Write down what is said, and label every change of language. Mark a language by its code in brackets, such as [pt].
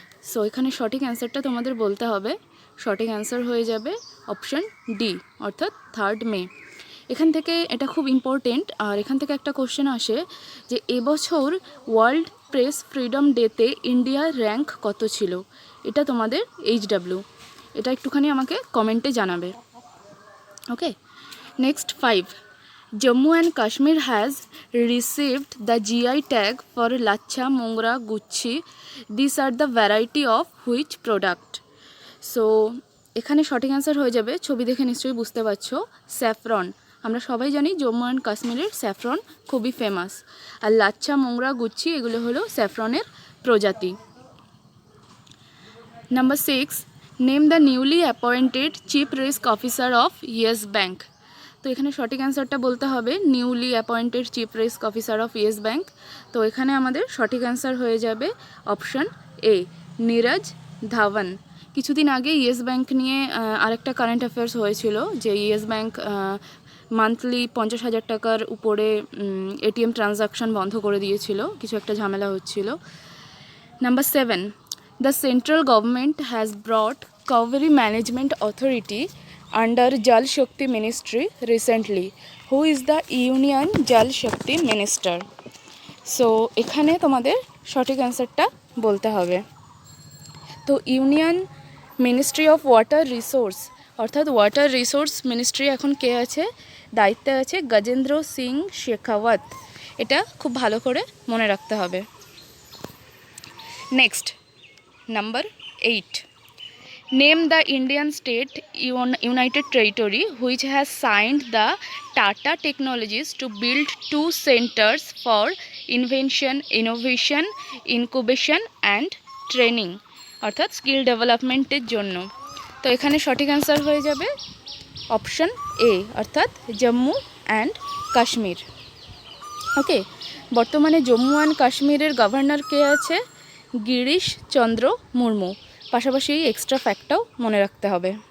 [bn] So এখানে সঠিক অ্যান্সারটা তোমাদের বলতে হবে। সঠিক অ্যান্সার হয়ে যাবে অপশান ডি, অর্থাৎ 3 মে। এখান থেকে এটা খুব ইম্পর্টেন্ট, আর এখান থেকে একটা কোশ্চেন আসে যে এবছর ওয়ার্ল্ড প্রেস ফ্রিডম ডেতে ইন্ডিয়ার র্যাঙ্ক কত ছিল? এটা তোমাদের HW, এটা একটুখানি আমাকে কমেন্টে জানাবে। [en] Okay, next 5, Jammu and Kashmir has received the GI tag for Lacha, Mongra, Gucci. These are the variety of which product? [bn] So এখানে সঠিক অ্যান্সার হয়ে যাবে, ছবি দেখে নিশ্চয়ই বুঝতে পারছো, স্যাফরন। আমরা সবাই জানি জম্মু অ্যান্ড কাশ্মীরের স্যাফরন খুবই ফেমাস, আর লাচ্ছা, মোংরা, গুচ্ছি এগুলো হলো স্যাফরনের প্রজাতি। Number 6, [en] Name the newly appointed chief risk officer of Yes Bank. [bn] তো এখানে সঠিক অ্যান্সারটা বলতে হবে [en] Newly appointed chief risk officer of Yes Bank. [bn] তো এখানে আমাদের সঠিক অ্যান্সার হয়ে যাবে অপশান এ, নীরজ ধাওয়ান। কিছুদিন আগে ইয়েস ব্যাঙ্ক নিয়ে আরেকটা কারেন্ট অ্যাফেয়ার্স হয়েছিল, যে ইয়েস ব্যাঙ্ক মান্থলি 50,000 টাকার উপরে ATM ট্রানজাকশান বন্ধ করে দিয়েছিল, কিছু একটা ঝামেলা হচ্ছিল। Number 7, [en] the central government has brought Kaveri Management Authority under Jal Shakti Ministry recently. Who is the Union Jal Shakti Minister? [bn] So এখানে তোমাদের সঠিক অ্যান্সারটা বলতে হবে। তো union ministry of water resource, অর্থাৎ ওয়াটার রিসোর্স মিনিস্ট্রি এখন কে আছে? দায়িত্বে আছে গজেন্দ্র সিং শেখাওয়াত। এটা খুব ভালো করে মনে রাখতে হবে। Next number 8, [en] Name the Indian state United Territory which has signed the Tata Technologies to build 2 centers for invention, innovation, incubation and training [bn] অর্থাৎ স্কিল ডেভেলপমেন্টের জন্য। তো এখানে সঠিক অ্যান্সার হয়ে যাবে অপশন এ অর্থাৎ জম্মু অ্যান্ড কাশ্মীর। ওকে, বর্তমানে জম্মু অ্যান্ড কাশ্মীরের গভর্নর কে আছে? গিরিশ চন্দ্র মুর্মু। পাশাপাশি এই এক্সট্রা ফ্যাক্টটাও মনে রাখতে হবে।